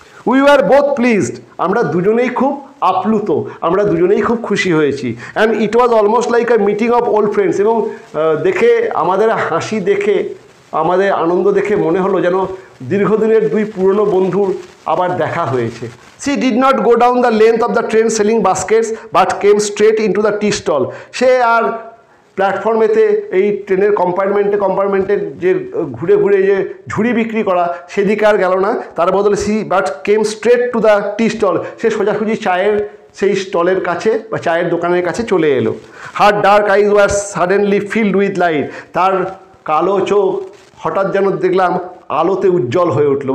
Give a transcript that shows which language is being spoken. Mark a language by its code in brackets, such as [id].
[en] We were both pleased. [bn] আমরা দুজনেই খুব আপ্লুত, আমরা দুজনেই খুব খুশি হয়েছি। [en] And it was almost like a meeting of old friends. [bn] এবং দেখে আমাদের হাসি দেখে, আমাদের আনন্দ দেখে মনে হলো যেন দীর্ঘদিনের 2 পুরনো বন্ধুর আবার দেখা হয়েছে। [en] She did not go down the length of the train selling baskets but came straight into the tea stall. [bn] সে আর প্ল্যাটফর্মেতে এই ট্রেনের কম্পার্টমেন্টে যে ঘুরে ঘুরে যে ঝুড়ি বিক্রি করা সেদিকে আর গেল না, তার বদলে [en] But came straight to the tea stall. [bn] সে সোজাসুজি চায়ের সেই স্টলের কাছে বা চায়ের দোকানের কাছে চলে এলো। [en] Her dark eyes were suddenly filled with light. [bn] তার কালো চোখ হঠাৎ যেন দেখলাম আলোতে উজ্জ্বল হয়ে উঠলো।